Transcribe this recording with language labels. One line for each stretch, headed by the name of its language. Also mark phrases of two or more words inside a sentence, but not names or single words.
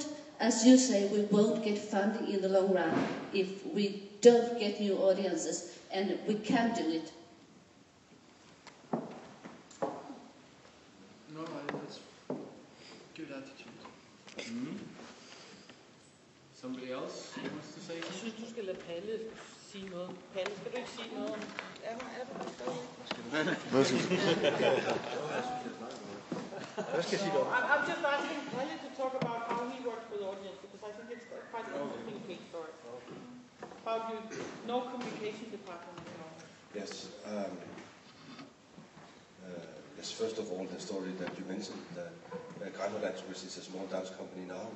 English: As you say, we won't get funding in the long run if we don't get new audiences, and we can do it. No, that's good attitude. Mm-hmm. Somebody else wants to say
Danish: Jeg
English: something?
Danish: synes, du skal lade Palle sige noget. Palle, skal du ikke sige noget om... Er du Hvad skal du? Hvad skal jeg sige om?
English: I'm just asking Palle to talk about how he works with audience, because I think it's quite an interesting case story. About you, no communication department, you know. Yes. Yes. First of all, the story that you mentioned, Granhøjland, which is a small dance company in Aarhus.